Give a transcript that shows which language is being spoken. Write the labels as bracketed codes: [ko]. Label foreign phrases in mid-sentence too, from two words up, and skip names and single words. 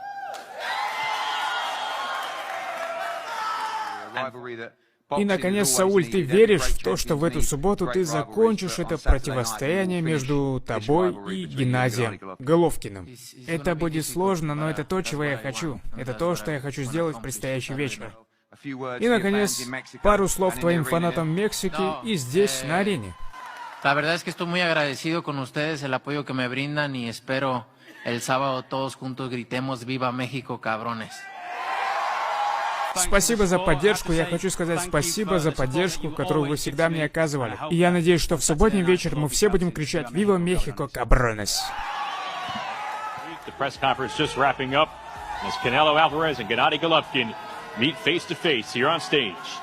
[ru] И, наконец, Сауль, ты веришь в то, что в эту субботу ты закончишь это противостояние между тобой и Геннадием Головкиным? Это будет сложно, но это то, чего я хочу. Это то, что я хочу сделать в предстоящий вечер. И, наконец, пару слов твоим фанатам Мексики и здесь, на арене. [es] La verdad es que estoy muy agradecido con ustedes, el apoyo que me brindan, y espero el sábado todos juntos gritemos «Viva México, cabrones». [ru] Спасибо за поддержку. Я хочу сказать спасибо за поддержку, которую вы всегда мне оказывали. И я надеюсь, что в субботний вечер мы все будем кричать [es] «Viva México, cabrones». [en] The press conference just wrapping up as Canelo Alvarez and Gennady Golovkin meet face to face here on stage.